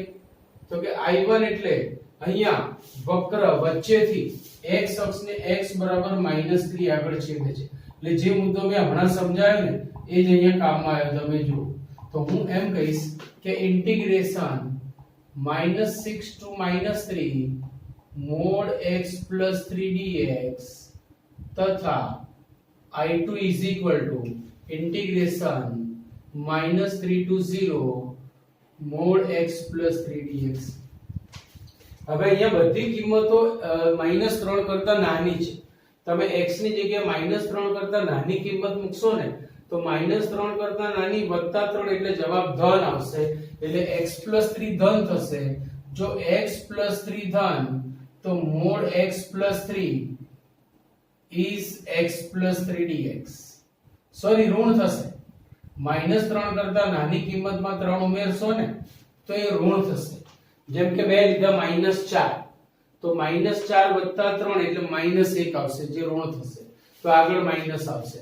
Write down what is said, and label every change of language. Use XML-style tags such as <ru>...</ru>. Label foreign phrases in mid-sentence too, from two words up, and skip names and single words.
<gu>તો કે I1 એટલે અહીંયા વક્ર વચ્ચેથી x અક્ષને x બરાબર -3 આગળ છેદે છે. એટલે જે મુદ્દો મેં હમણાં સમજાવ્યો ને એ જ અહીંયા કામમાં આવ્યો. તમે જુઓ તો હું એમ કહીશ કે ઇન્ટિગ્રેશન</gu> <en>-6 to -3 mod x plus 3 dx</en> <gu>તથા I2</gu> <en>integration -3 to 0 mod x plus 3 dx.</en> <gu>હવે અહીંયા બધી કિંમતો -3 કરતા નાની છે. તમે x ની જગ્યાએ -3 કરતા નાની કિંમત મૂકશો ને તો -3 કરતા નાની +3 એટલે જવાબ ધન આવશે. એટલે</gu> <en>x plus 3</en> <gu>ધન થશે. જો</gu> <en>x plus 3</en> <gu>ધન તો</gu> <en>mod x plus 3 is x plus 3 dx.</en> <gu>સોરી, ઋણ થશે. -3 કરતા નાની કિંમતમાં 3 ઉમેરશો ને તો એ ઋણ થશે. જેમ કે મેં લીધા -4 તો -4 + 3 એટલે -1 આવશે, જે ઋણ થશે. તો આગળ માઈનસ આવશે.</gu>